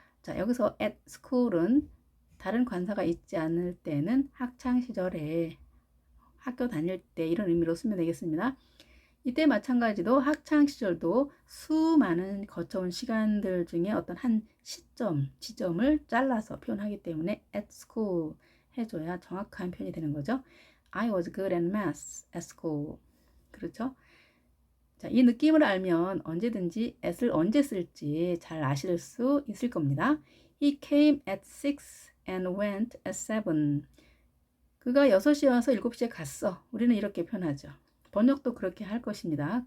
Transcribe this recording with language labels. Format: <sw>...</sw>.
<ko>자, 여기서 at school은 다른 관사가 있지 않을 때는 학창 시절에 학교 다닐 때 이런 의미로 쓰면 되겠습니다. 이때 마찬가지로 학창 시절도 수많은 거쳐온 시간들 중에 어떤 한 시점, 지점을 잘라서 표현하기 때문에 at school 해줘야 정확한 표현이 되는 거죠.</ko> <en>I was good at math at school.</en> <ko>그렇죠? 자, 이 느낌을 알면 언제든지 at을 언제 쓸지 잘 아실 수 있을 겁니다.</ko> <en>He came at 6 and went at 7.</en> <ko>그가 6시에 와서 7시에 갔어. 우리는 이렇게 표현하죠. 번역도 그렇게 할 것입니다.</ko>